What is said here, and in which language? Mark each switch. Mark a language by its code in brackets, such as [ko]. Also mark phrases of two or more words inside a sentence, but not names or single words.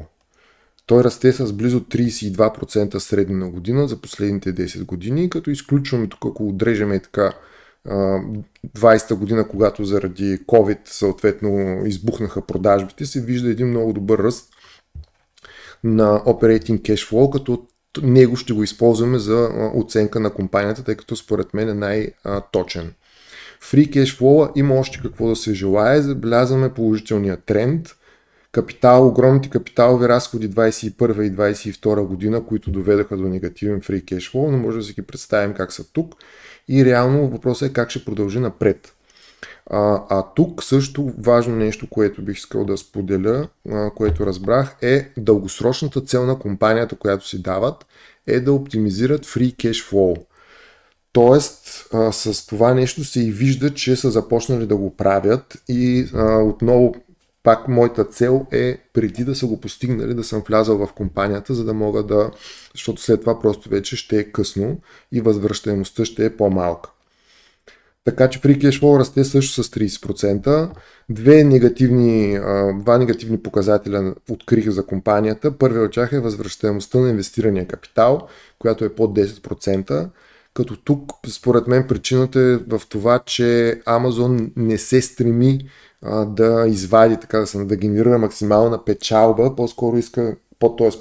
[bg] Той расте с близо 32% средно на година за последните 10 години, като изключваме тук, ако отрежеме така 20-та година, когато заради COVID съответно избухнаха продажбите, се вижда един много добър ръст на [en] Operating Cash Flow, [bg] като него ще го използваме за оценка на компанията, тъй като според мен е най-точен. [en] Free Cash Flow [bg] има още какво да се желае, забелязваме положителния тренд, огромните капиталови разходи 2021 и 2022 година, които доведаха до негативен [en] free cash flow, [bg] но може да си ги представим как са тук. И реално въпросът е как ще продължи напред. Тук също важно нещо, което бих искал да споделя, което разбрах, е дългосрочната цел на компанията, която си дават, е да оптимизират [en] free cash flow. [bg] Тоест, с това нещо се и вижда, че са започнали да го правят и отново пак моята цел е преди да са го постигнали да съм влязал в компанията, за да мога да, защото след това просто вече ще е късно и възвръщаемостта ще е по-малка. Така че [en] free cash flow [bg] расте също с 30%. Два негативни показателя открих за компанията. Първият от тях е възвръщаемостта на инвестирания капитал, която е под 10%. Като тук, според мен, причината е в това, че Amazon не се стреми да извади, да генерира максимална печалба, по-скоро иска, т.е.